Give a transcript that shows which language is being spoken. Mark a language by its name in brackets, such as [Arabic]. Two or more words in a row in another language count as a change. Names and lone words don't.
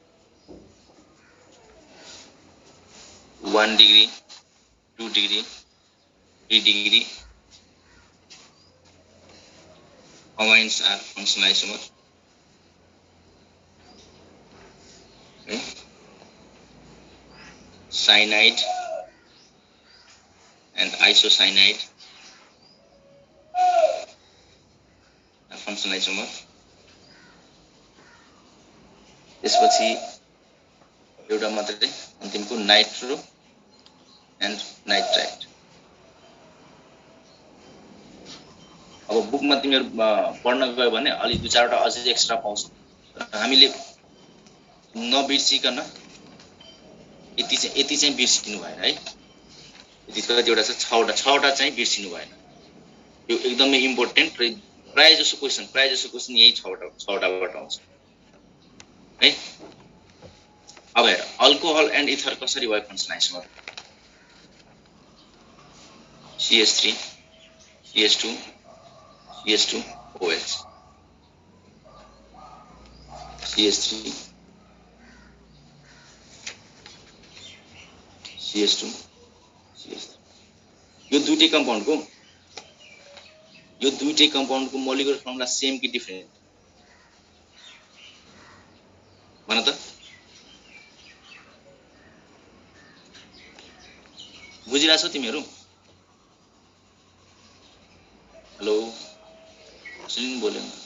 [English] 1 degree, 2 degree, 3 degree amines are functional isomer। Okay. Cyanide and isocyanide are functional isomer। [Nepali] त्यसपछि एउटा मात्रै अन्तिमको [English] nitro and nitrite. [Nepali] अब बुकमा तिमीहरु पढ्न गयो भने अलि 2-4 वटा अझै एक्स्ट्रा पाउँछौ। हामीले नबिर्सिकन यति चाहिँ बिर्सिनु भएन है। यति कतिवटा छ 6 वटा चाहिँ बिर्सिनु भएन। यो एकदमै इम्पोर्टेन्ट र प्राय जसो क्वेसन यही 6 वटाबाट आउँछ है। अब हेर [English] alcohol and ether [Nepali] कसरी भयो [English] functional isomer. CH3 CH2 CH2 OH CH3 [Nepali] CH2 CH3 यो दुईटै कम्पाउन्डको [English] molecular formula same [Nepali] कि डिफरेन्ट भन त बुझिरहेछौ तिमीहरू हेलो सुनिन बोल्यो